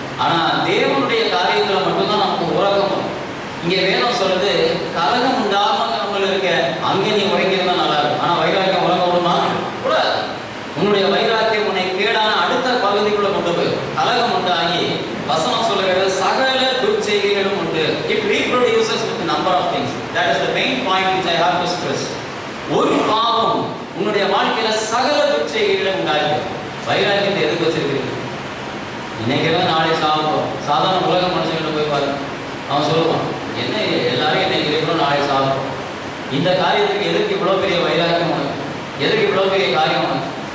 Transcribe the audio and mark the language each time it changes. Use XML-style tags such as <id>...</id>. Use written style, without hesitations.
<ta>ஆனால் தேவனுடைய காரியத்தில் மட்டும்தான் நமக்கு உறக்கம் வரும். இங்கே வேதம் சொல்றது கலகம் உண்டாமல் இருக்க அங்கே நீ உறங்கியிருந்தா நல்லா இருக்கும். ஆனால் வைராக்கியம் உறங்க விடுமா? கூடாது. உன்னுடைய வைராக்கியம் உன்னை கேடான அடுத்த பகுதிக்குள்ள கொண்டு போய் கலகம் உண்டாகி வசனம் சொல்லுகிறது சகல துர்ச்செய்திகளும் உண்டு.</ta> <en>It reproduces with a number of things. That is the main point which I have to stress.</en> <ta>ஒரு பாவம் உன்னுடைய வாழ்க்கையில சகல துர்ச்செய்திகளை உண்டாகி வைராக்கியத்தை எதுக்கு வச்சிருக்கிறீங்க? இன்னைக்கெல்லாம் நாளை சாப்பிடும். சாதாரண உலக மனுஷங்கிட்ட போய் பாருங்க, அவன் சொல்லுவான் என்ன எல்லாரும் என்ன இருக்கிறோம், நாளை சாப்பிடும். இந்த காரியத்துக்கு எதற்கு இவ்வளவு பெரிய வைராக்கியம் உனக்கு? எதற்கு இவ்வளவு பெரிய காரியம் உனக்கு?</ta>